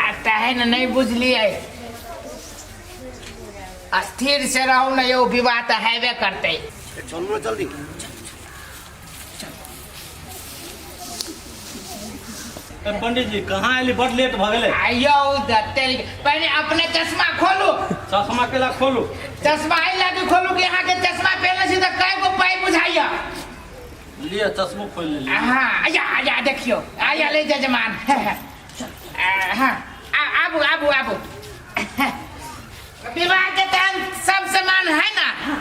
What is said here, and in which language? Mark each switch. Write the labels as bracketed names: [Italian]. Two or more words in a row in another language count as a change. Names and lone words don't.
[Maithili] तहन नहीं बुझलिए, स्थिर से रहो ना, यो विवाह तो हेबे करते। चलू ना जल्दी। पंडित जी कहाँ आइली, बड़ लेट भ गेले। आयो पहले अपने चश्मा खोलू। चश्मा केला खोलू। चश्मा आई लगे खोलू कि यहाँ के चश्मा पहले से तो कई गो पाई बुझाइया। लिए चश्मो खोल ले। हाँ आया देखियो, आया ले जजमान। हाँ आबू आबू आबू। विवाह के तहन सब सामान है ना?